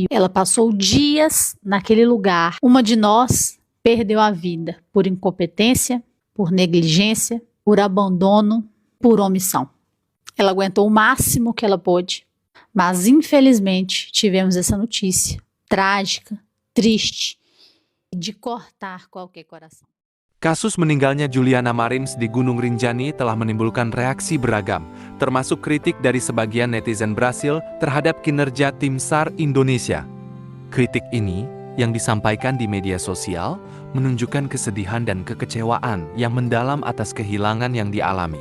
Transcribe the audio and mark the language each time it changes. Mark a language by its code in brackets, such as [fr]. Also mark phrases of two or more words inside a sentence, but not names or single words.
[pt] Ela passou dias naquele lugar. Uma de nós perdeu a vida por incompetência, por negligência, por abandono, por omissão. Ela aguentou o máximo que ela pôde, mas infelizmente tivemos essa notícia trágica, triste, de cortar qualquer coração. [id] Kasus meninggalnya Juliana Marins di Gunung Rinjani telah menimbulkan reaksi beragam, termasuk kritik dari sebagian netizen Brasil terhadap kinerja Tim SAR Indonesia. Kritik ini, yang disampaikan di media sosial, menunjukkan kesedihan dan kekecewaan yang mendalam atas kehilangan yang dialami.